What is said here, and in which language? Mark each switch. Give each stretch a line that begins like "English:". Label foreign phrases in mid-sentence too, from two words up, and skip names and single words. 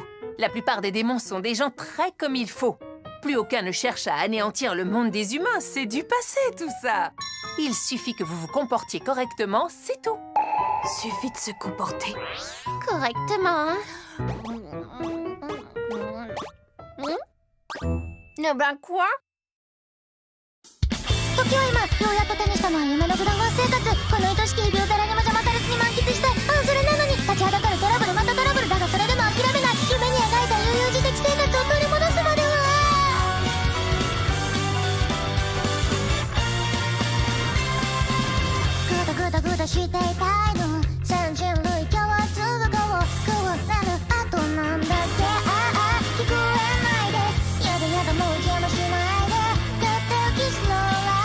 French: La plupart des démons sont des gens très comme il faut. Plus aucun ne cherche à anéantir le monde des humains, c'est du passé tout ça. Il suffit que vous vous comportiez correctement, c'est tout. Suffit de se comporter. Correctement, hein? Ben quoi?
Japanese: 時は今ようやっと手にしたのは夢のフラワー生活この愛しき日々を誰にも邪魔されずに満喫したいそれなのに立ちはだかるトラブルまたトラブルだがそれでも諦めない夢に描いた悠々自適生活を取り戻すまではグダグダグダしていたいの全人類共通語をこうなるあとなんだっけ聞こえないですやだやだもう邪魔しないでとっておきスノー